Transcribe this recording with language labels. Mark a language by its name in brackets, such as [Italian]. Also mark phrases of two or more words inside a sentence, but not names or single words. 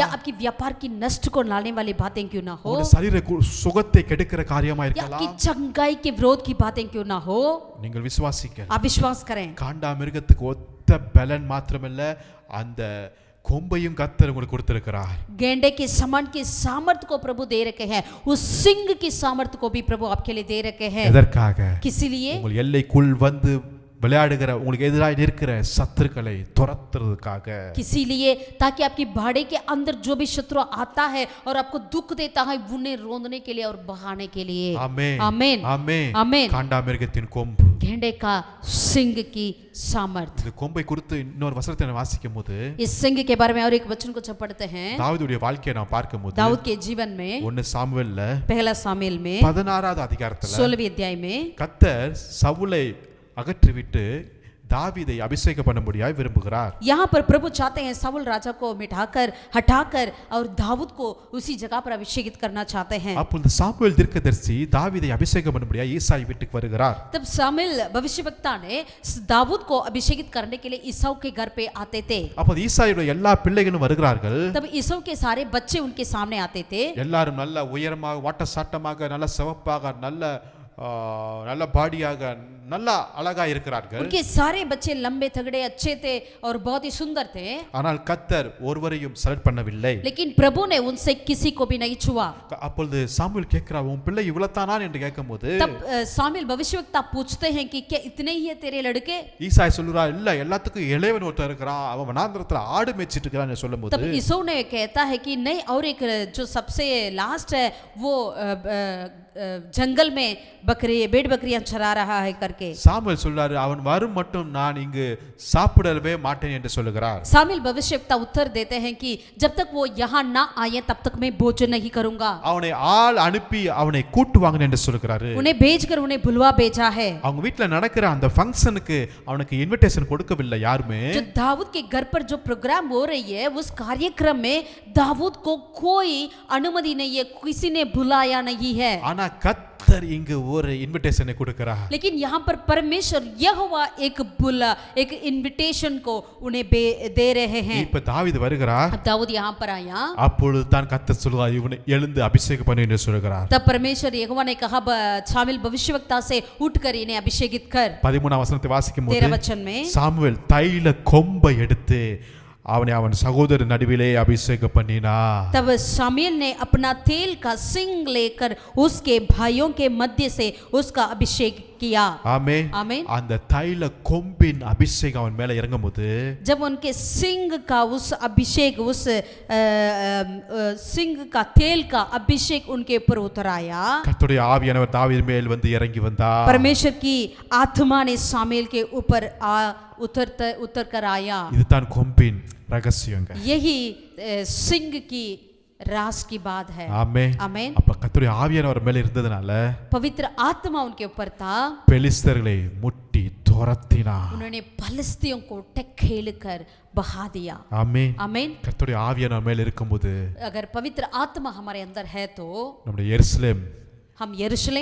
[Hindi] या आपकी व्यापार की नष्ट को लाने वाली बातें क्यों ना हो, [Tamil] உங்களுடைய சரீர சுகத்தை கெடுக்கிற காரியமா [Hindi] या [Tamil] இருக்கலாம், [Hindi] आपकी चंगाई के विरोध की बातें क्यों ना हो, [Tamil] நீங்கள் விசுவாசிக்க. [Hindi] आप विश्वास करें. [Tamil] காண்டாமிருகத்துக்கு ஒத்த பலன் மாத்திரமல்ல, அந்த கொம்பையும் கர்த்தர் உங்களுக்கு கொடுத்திருக்கிறார். [Hindi] गेंडे के समान की सामर्थ को प्रभु दे रखे हैं, उस सिंह की सामर्थ को भी प्रभु आपके लिए दे रखे हैं. [Tamil] எதற்காக? [Hindi] किस लिए? [Tamil] உங்கள் எல்லைக்குள் வந்து விளையாடுகிற உங்களுக்கு எதிராக இருக்கிற சத்துருக்களை துரத்துறதுக்காக. [Hindi] किसी लिए ताकि आपकी भाड़े के अंदर जो भी शत्रु आता है और आपको दुख देता है, उन्हें रोंदने के लिए और बहाने के लिए. [Tamil] ஆமென். [Hindi] आमीन. [Tamil] ஆமென். [Hindi] आमीन. [Tamil] காண்டாமிருகத்தின் கொம்பு, [Hindi] गेंडे का सिंह की सामर्थ. [Tamil] இந்த கொம்பை குறித்து இன்னொரு வசனத்தை நான் வாசிக்கும் போது, [Hindi] इस सिंह के बारे में और एक वचन को जब पढ़ते हैं, [Tamil] தாவீதுடைய வாழ்க்கையை நான் பார்க்கும்போது, [Hindi] दाऊद के जीवन में [Tamil] 1 சாமுவேல்ல [Hindi] पहला सामुएल में [Tamil] 16வது அதிகாரத்துல [Hindi] 16वीं अध्याय में [Tamil] கர்த்தர் சவுலை அகற்றிவிட்டு தாவீதை அபிஷேக பண்ணும்படியாய் விரும்புகிறார். [Hindi] यहाँ पर प्रभु चाहते हैं साउल राजा को मिटाकर हटाकर और दाऊद को उसी जगह पर अभिषेकित करना चाहते हैं. [Tamil] அப்பொழுது சாமுவேல் தீர்க்கதரிசி தாவீதை அபிஷேகம் பண்ணும்படியாய் ஈசாய் வீட்டுக்கு வருகிறார். [Hindi] तब सामुएल भविष्यवक्ता ने दाऊद को अभिषेकित करने के लिए ईसाऊ के घर पे आते थे. [Tamil] அப்போது ஈசாயுடைய எல்லா பிள்ளைகளும் வருகிறார்கள். [Hindi] तब ईसाऊ के सारे बच्चे उनके सामने आते थे. [Tamil] எல்லாரும் நல்ல உயரமாக வாட்ட சாட்டமாக நல்ல சிவப்பாக நல்ல பாடியாக நல்ல அழகா இருக்கிறார்கள். [Hindi] उनके सारे बच्चे लंबे तगड़े अच्छे थे और बहुत ही सुंदर थे. [Tamil] ஆனால் கர்த்தர் ஒருவரையும் செலக்ட் பண்ணவில்லை. [Hindi] लेकिन प्रभु ने उनसे किसी को भी नहीं छुआ. [Tamil] அப்பொழுது சாமுவேல் கேட்கிறார், உன் பிள்ளை இவ்வளவுதானா என்று கேட்கும்போது, [Hindi] तब सामुएल भविष्यवक्ता पूछते हैं कि क्या इतने ही है तेरे लड़के? [Tamil] ईसाई சொல்றார், இல்ல எல்லாத்துக்கும் இளையவன் ஒருத்தன் இருக்கிறான், அவன் வனாந்திரத்துல ஆடு மேய்ச்சிட்டு இருக்கிறான்னு சொல்லும்போது, [Hindi] तब ईसाऊ ने कहता है कि नहीं, और एक जो सबसे लास्ट है वो जंगल में भेड़ बकरियां चरा रहा है करके. [Tamil] சாமுவேல் சொல்றாரு, அவன் வரும் மட்டும் நான் இங்கு சாப்பிடவே மாட்டேன் என்று சொல்லுகிறார். [Hindi] सामुएल भविष्यवक्ता उत्तर देते हैं कि जब तक वो यहाँ ना आए तब तक मैं भोजन नहीं करूंगा. [Tamil] அவனை ஆள் அனுப்பி அவனை கூட்டுவாங்க என்று சொல்லுகிறாரு. [Hindi] उन्हें भेजकर उन्हें बुलवा भेजा है. [Tamil] அவங்க வீட்ல நடக்கிற அந்த ஃபங்க்ஷனுக்கு அவனுக்கு இன்விடேஷன் கொடுக்கவில்லை யாருமே. [Hindi] जो दाऊद के घर पर जो प्रोग्राम हो रही है उस कार्यक्रम में दाऊद को कोई अनुमति नहीं है, किसी ने बुलाया नहीं है. [Tamil] ஆனா கர்த்தர் இங்கு ஒரு இன்விடேஷனை கொடுக்கிறார். [Hindi] लेकिन यहाँ पर परमेश्वर यहोवा एक इनविटेशन को उन्हें दे रहे हैं. [Tamil] இப்ப தாவீது வருகிறார். [Hindi] दाऊद यहाँ पर आया. [Tamil] அப்பொழுது தான் கர்த்தர் சொல்வார், இவனை எழுந்து அபிஷேகம் பண்ணு என்று சொல்கிறார். [Hindi] तब परमेश्वर यहोवा ने कहा सामुएल भविष्यवक्ता से उठकर इन्हें अभिषेकित कर. [Tamil] 13 வசனத்தை வாசிக்கும் [Hindi] 13 [Tamil] போது, [Hindi] वचन में [Tamil] சாமுவேல் தைல கொம்பை எடுத்து அவனை அவன் சகோதர நடுவிலே அபிஷேகம் பண்ணினார். [Hindi] तब सामुएल ने अपना तेल का सिंग लेकर उसके भाइयों के मध्य से उसका अभिषेक किया [Tamil] ஆமென். [Hindi] आमीन। [Tamil] அந்த தைல கொம்பின் அபிஷேகம் அவன் மேல இறங்கும்போது [Hindi] जब उनके सिंग का उस अभिषेक उस सिंग का तेल का अभिषेक उनके ऊपर उतर आया, [Tamil] கர்த்தருடைய ஆவியானவர் தாவீது மேல் வந்து இறங்கி வந்தார். [Hindi] परमेश्वर की आत्मा ने सामुएल के ऊपर उतर कर आया। [Tamil] இதுதான் கொம்பின் ரகசியங்க. [Hindi] यही सिंग की राज की बात है। [Tamil] ஆமென். [Hindi] आमीन। [Tamil] அப்ப கர்த்தருடைய ஆவியானவர் மேல இருந்ததனால [Hindi] पवित्र आत्मा उनके ऊपर था, [Tamil] பெலிஸ்தர்களை முட்டி துரத்தினார். [Hindi] उन्होंने फलिस्तियों को ढकेल कर बहा दिया। [Tamil] ஆமென். [Hindi] आमीन। [Tamil] கர்த்தருடைய ஆவியானவர் மேல இருக்கும்போது [Hindi] अगर पवित्र आत्मा हमारे अंदर है तो [Tamil] நம்முடைய எருசலேம், [Hindi] हम यरूशलेम,